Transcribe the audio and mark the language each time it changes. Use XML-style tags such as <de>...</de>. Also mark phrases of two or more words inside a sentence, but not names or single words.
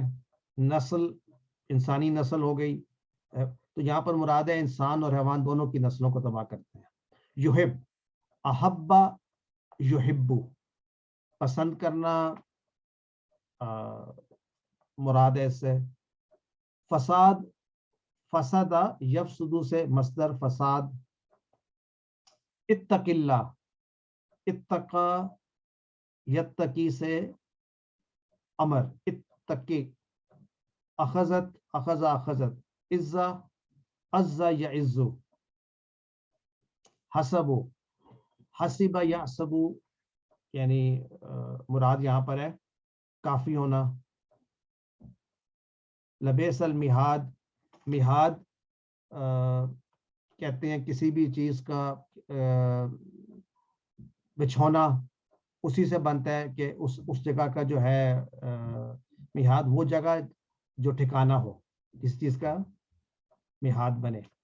<ur>نسل، انسانی نسل ہو گئی، تو یہاں پر مراد ہے انسان اور حیوان دونوں کی نسلوں کو تباہ کرتے ہیں.</ur> <ar>يحب، أحب يحب,</ar> <ur>پسند کرنا مراد ہے اس سے. فساد,</ur> <ar>فسد يفسد</ar> <ur>سے مصدر فساد.</ur> <ar>اتق الله، اتقى يتقي</ar> <ur>سے امر,</ur> <ar>اتق. أخذت، أخذ أخذت. عزة، عز يعز. حسبه، حسب يحسب,</ar> <ur>یعنی مراد یہاں پر ہے کافی ہونا. لبیس المہاد، مہاد کہتے ہیں کسی بھی چیز کا بچھونا، اسی سے بنتا ہے کہ اس جگہ کا جو ہے مہاد وہ جگہ جو ٹھکانہ ہو، کسی چیز کا مہاد بنے.</ur>